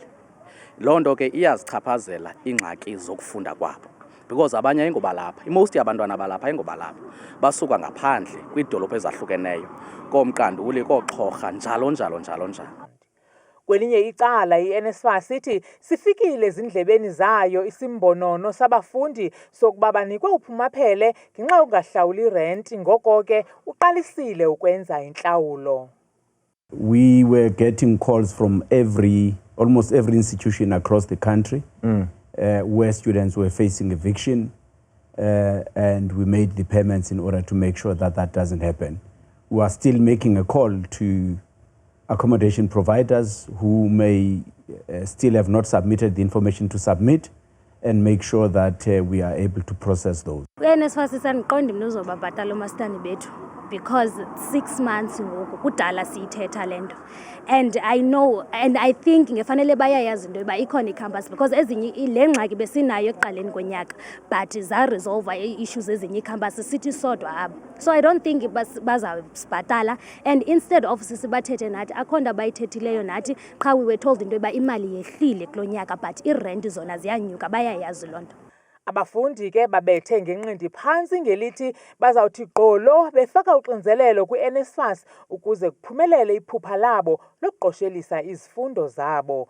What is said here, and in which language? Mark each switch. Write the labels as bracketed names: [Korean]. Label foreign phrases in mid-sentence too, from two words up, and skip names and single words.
[Xhosa] Loo nto ke iyazichaphazela ingxaki zokufunda kwabo because abanye ayingobalapha, most yabantwana balapha ayingobalapha basuka ngaphandle kwiidolophu ezahlukeneyo koMqanduli, kooXhorha njalo njalo njalo njalo. Kwelinye icala i-NSFAS ithi sifikile ezindlebeni zayo isimbonono sabafundi sokuba banikwe uphumaphele ngenxa yokungahlawuli irenti, ngoko ke uqalisile ukwenza intlawulo. [English] We were getting calls from almost every institution across the country where students were facing eviction, and we made the payments in order to make sure that that doesn't happen. We are still making a call to accommodation providers who may still have not submitted the information to submit, and make sure that we are able to process those. [Xhosa] NSFAS isandiqonda mntu uzobabhatala umasitandi bethu [English] because 6 months [Xhosa] ngoku kudala siyithetha lento, [English] and I know and I think [Xhosa] ngefanele bayayazi into yoba ikhona icampus because ezinye le ngxaki besinayo ekuqaleni konyaka but zaresolve ii-issues ezinye icampus sithi sodwa abo. [English] So I don't think [Xhosa] bazasibhatala, [English] and instead of [Xhosa] sisibathethe nathi akho nto abayithethileyo nathi, qha [English] we were told [Xhosa] into yoba imali yehlile kulo nyaka but irenti zona ziyanyuka, bayayazi loo nto. Abafundi ke babethe ngenqindi phantsi ngelithi bazawuthi gqolo befaka uxinzelelo kwi-NSFAS ukuze kuphumelele iphupha labo lokuqoshelisa izifundo zabo.